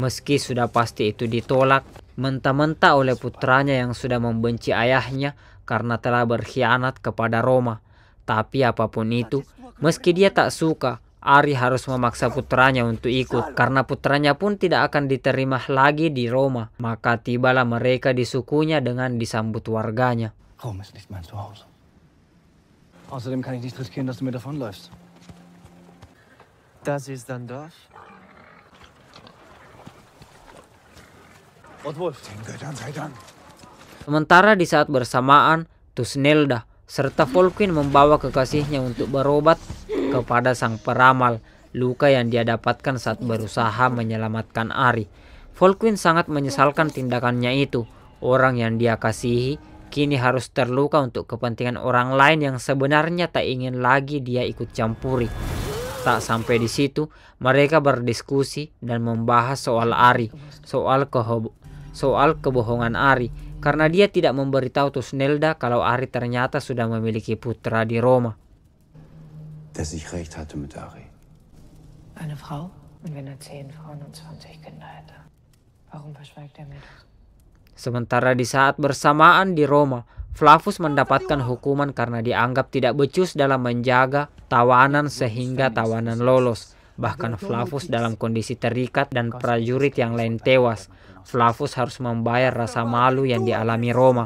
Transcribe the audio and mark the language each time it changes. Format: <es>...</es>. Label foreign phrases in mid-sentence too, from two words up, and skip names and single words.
<id>Meski sudah pasti itu ditolak mentah-mentah oleh putranya yang sudah membenci ayahnya karena telah berkhianat kepada Roma. Tapi apapun itu, meski dia tak suka, Ari harus memaksa putranya untuk ikut karena putranya pun tidak akan diterima lagi di Roma. Maka tibalah mereka di sukunya dengan disambut warganya.</id> <de>Rom ist nicht mein Zuhause. Außerdem kann ich nicht riskieren, dass du mir davonläufst. Das ist dein Dorf? Rotwolf. Den Göttern sei Dank.</de> <id>Sementara di saat bersamaan, Tusnelda serta Volkwin membawa kekasihnya untuk berobat kepada sang peramal luka yang dia dapatkan saat berusaha menyelamatkan Ari. Volkwin sangat menyesalkan tindakannya itu. Orang yang dia kasihi kini harus terluka untuk kepentingan orang lain yang sebenarnya tak ingin lagi dia ikut campuri. Tak sampai di situ, mereka berdiskusi dan membahas soal Ari, soal kebohongan Ari, karena dia tidak memberitahu Tusnelda kalau Ari ternyata sudah memiliki putra di Roma.</id> <de>Dass ich recht hatte mit Ari. Eine Frau? Und wenn 10 Frauen und 20 Kinder hätte, warum verschweigt er mir das?</de> <id>Sementara di saat bersamaan di Roma, Flavus mendapatkan hukuman karena dianggap tidak becus dalam menjaga tawanan sehingga tawanan lolos. Bahkan Flavus dalam kondisi terikat dan prajurit yang lain tewas. Flavus harus membayar rasa malu yang dialami Roma.</id>